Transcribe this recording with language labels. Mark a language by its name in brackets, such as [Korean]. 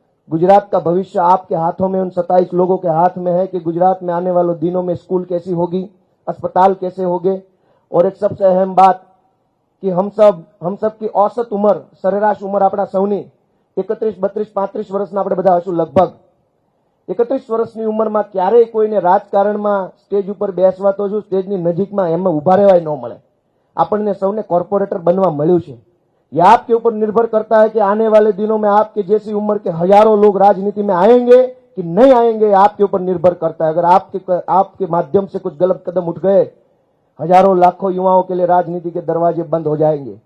[Hindi] गुजरात का भविष्य आपके हाथों में, उन 27 लोगों के हाथ में है कि गुजरात में आने वाले दिनों में स्कूल कैसी होगी, अस्पताल कैसे होंगे, और एक सबसे अहम बात कि हम सब की औसत उम्र, सरेराश उम्र [Gujarati] આપણા સૌની 31, 32, 35 વર્ષના આપણે બધા હશું લગભગ। 31 વર્ષની ઉંમરમાં ક્યારેય કોઈને રાજકારણમાં સ્ટેજ ઉપર બેસવા તો જો સ્ટેજની નજીકમાં એમાં ઉભા રહેવાય ન મળે। આપણને સૌને કોર્પોરેટર બનવા મળ્યું છે। [Hindi] ये आपके ऊपर निर्भर करता है कि आने वाले दिनों में आपके जैसी उम्र के हजारों लोग राजनीति में आएंगे कि नहीं आएंगे, आपके ऊपर निर्भर करता है। अगर आपके माध्यम से कुछ गलत कदम उठ गए, हजारों लाखों युवाओं के लिए राजनीति के दरवाजे बंद हो जाएंगे।